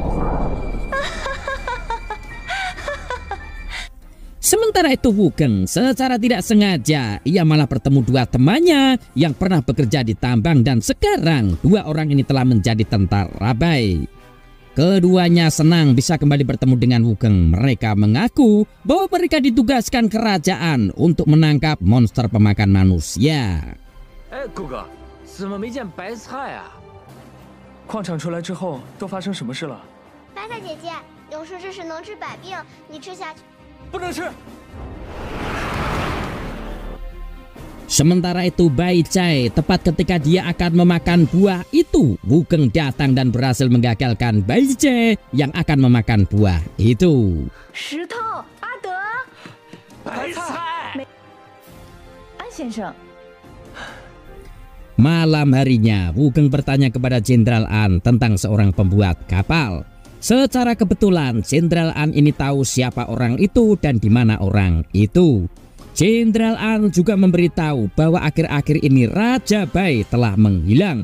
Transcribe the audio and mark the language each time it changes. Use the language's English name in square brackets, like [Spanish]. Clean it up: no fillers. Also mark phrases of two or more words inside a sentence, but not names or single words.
[Indonesian] Sementara itu Wugeng secara tidak sengaja ia malah bertemu dua temannya yang pernah bekerja di tambang dan sekarang dua orang ini telah menjadi tentara Bai. Keduanya senang bisa kembali bertemu dengan Wugeng. Mereka mengaku bahwa mereka ditugaskan kerajaan untuk menangkap monster pemakan manusia. [Chinese] 哥哥，怎么没见白菜啊？矿场出来之后都发生什么事了？白菜姐姐，有说这是能治百病，你吃下去。不能吃。 [Indonesian] Sementara itu Bai Chai, tepat ketika dia akan memakan buah itu, Wugeng datang dan berhasil menggagalkan Bai Chai yang akan memakan buah itu. 石头，阿德，白菜，安先生， Malam harinya, Wugeng bertanya kepada Jenderal An tentang seorang pembuat kapal. Secara kebetulan, Jenderal An ini tahu siapa orang itu dan di mana orang itu. Jenderal An juga memberitahu bahwa akhir-akhir ini Raja Bai telah menghilang.